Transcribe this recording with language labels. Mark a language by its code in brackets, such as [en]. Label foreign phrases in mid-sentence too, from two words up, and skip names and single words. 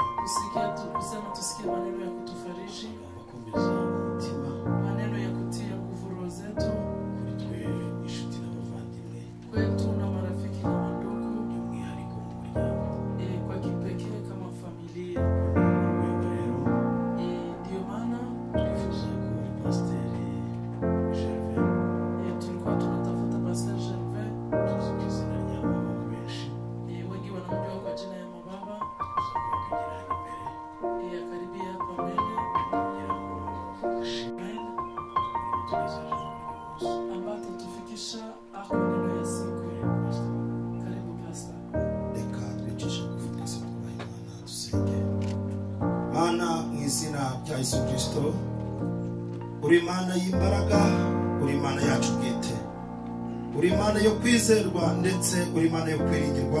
[sw] kusema tusikie maneno ya kutufariji, [rw] abakomeza umutima [sw] maneno ya kutia nguvu roho zetu, [rw] kuri twe inshuti n'abavandimwe [sw] kwetu na marafiki na mandugu, [rw] by'umwihariko mu muryango. [sw] kwa kipekee kama familia. [rw] Urwego rero [sw] Ndio maana [rw] twifuza ko Pasiteri Gervais, [sw] tulikuwa tunatafuta Pastor Gervais, [rw] tuzi ku izina ry'ababa benshi, [sw] wengi wanamjua kwa jina ya mababa, [rw] tuza kugira imbere [sw] akaribia hapa mbele, [rw] kugira ngo dushime tunezerewe uyu munsi. [sw] ambapo tufikisha ako neno ya siku. Karibu Pastor. [rw] reka twicishe bugufi twese twubahe Imana dusenge. Mana, mu izina rya Yesu Kristo, uri Imana y'imbaraga, uri Imana yacu bwite, uri Imana yo kwizerwa ndetse uri Imana yo kwiringirwa.